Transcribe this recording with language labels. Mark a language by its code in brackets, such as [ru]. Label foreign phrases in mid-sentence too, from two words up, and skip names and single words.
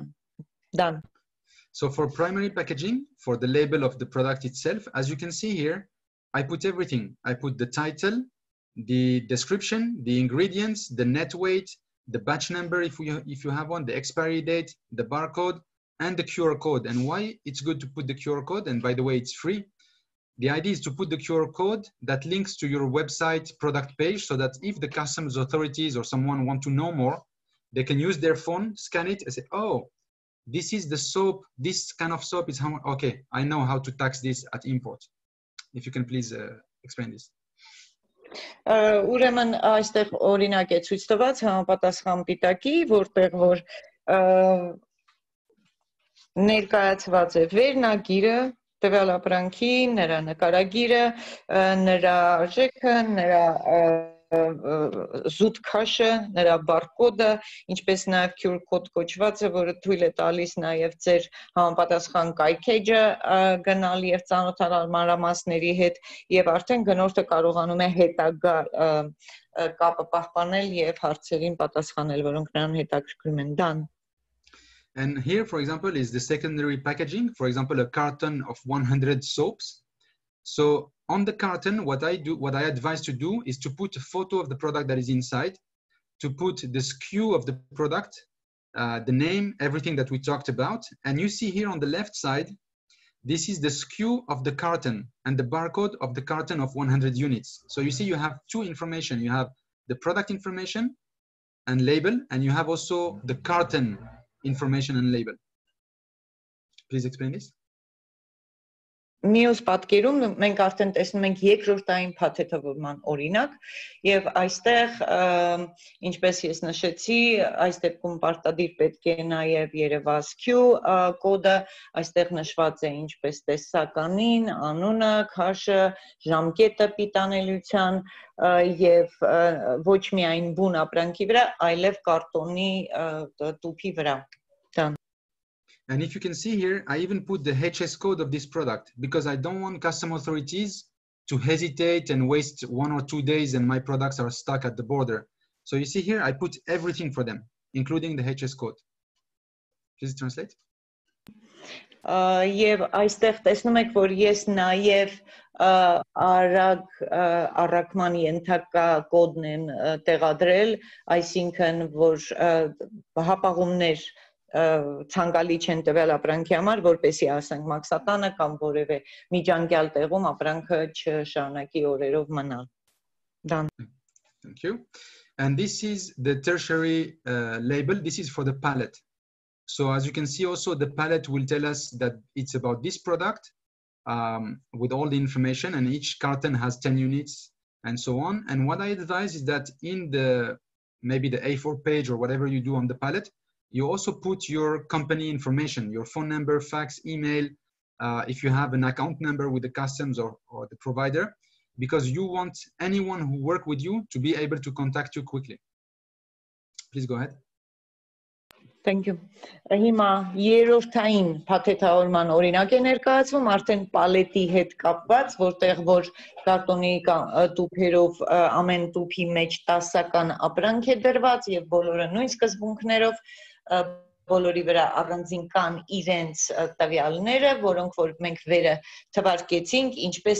[en] Done. So for primary packaging, for the label of the product itself, as you can see here, I put everything. I put the title, the description, the ingredients, the net weight, the batch number if you have one, the expiry date, the barcode, and the QR code. And why it's good to put the QR code, and by the way, it's free. The idea is to put the QR code that links to your website product page so that if the customs authorities or someone want to know more, they can use their phone, scan it, and say, oh, this is the soap, this kind of soap is how, okay, I know how to tax this at import. If you can please explain this. [hy] Ուրեմն այստեղ օրինակ է ցույց տված համապատասխան պիտակի, որտեղ որ ներկայացված է վերնագիրը, տվյալ ապրանքի, նրա նկարագիրը, նրա արժեքը, նրա զուտ քաշը, նրա բարկոդը, ինչպես նաև QR կոդ կոչվածը, որը թույլ է տալիս նաև ձեր համապատասխան կայքեջը գնալ եւ ծանոթանալ մանրամասների հետ եւ արդեն գնորդը կարողանում է հետագա կապը պահպանել եւ հարցերին պատասխանել, որոնք նրան հետաքրքրում են դան. [en] And here, for example, is the secondary packaging. For example, a carton of 100 soaps. So on the carton, what I advise to do is to put a photo of the product that is inside, to put the SKU of the product, the name, everything that we talked about. And you see here on the left side, this is the SKU of the carton and the barcode of the carton of 100 units. So you see you have two information. You have the product information and label, and you have also the carton information and label. Please explain this. [hy] Մյուս պատկերում մենք արդեն տեսնում ենք երկրորդային փաթեթավորման օրինակ եւ այստեղ ինչպես ես նշեցի այս դեպքում պարտադիր պետք է նաեւ երևաս Q կոդը այստեղ նշված է ինչպես տեսականին անունը քաշը ժամկետը պիտանելիության եւ ոչ միայն բուն ապրանքի վրա այլև կարտոնի տուփի վրա. [en] And if you can see here, I even put the HS code of this product because I don't want custom authorities to hesitate and waste 1 or 2 days and my products are stuck at the border. So you see here, I put everything for them, including the HS code. Please translate. [hy] Եվ այստեղ տեսնում եք, որ ես նաև առաքման ենթակա կոդն եմ տեղադրել, այսինքն որ հապաղումներ ցանկալի չեն տվյալ ապրանքի համար, որպեսզի ասենք մաքսատանը կամ որևէ միջանկյալ տեղում ապրանքը չշարունակի օրերով մնալ. [en] Thank you. And this is the tertiary label. This is for the pallet. So as you can see also the pallet will tell us that it's about this product with all the information, and each carton has 10 units and so on. And what I advise is that in the maybe the A4 page or whatever you do on the pallet, you also put your company information, your phone number, fax, email, if you have an account number with the customs or the provider, because you want anyone who work with you to be able to contact you quickly. Please go ahead. Thank you. [hy] Հիմա երրորդային փաթեթավորման օրինակ է ներկայացվում արդեն պալետի հետ կապված, որտեղ որ կարտոնի տուփերով ամեն տուփի մեջ 10-ական ապրանք է դրված եւ բոլորը նույն սկզբունքներով բոլորի վրա առանձին կան իրենց տվյալները, որոնք որ մենք վերը թվարկեցինք, ինչպես